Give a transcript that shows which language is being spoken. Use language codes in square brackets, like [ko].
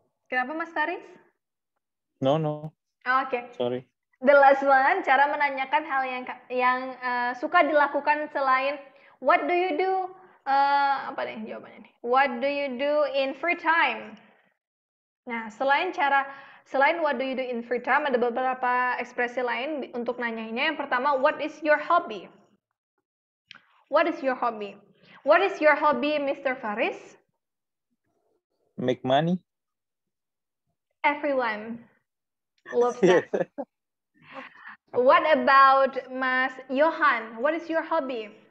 [id] Kenapa Mas Faris? [en] No. [id] Oke. [en] Sorry. [id] The last one, cara menanyakan hal yang suka dilakukan selain [en] what do you do? [id] Apa nih jawabannya nih? [en] What do you do in free time? [id] Nah, selain [en] what do you do in free time, [id] ada beberapa ekspresi lain untuk nanyainnya. Yang pertama, [en] what is your hobby? What is your hobby? What is your hobby, Mr. Faris? Make money. Everyone loves that. What about Mas Johan? What is your hobby?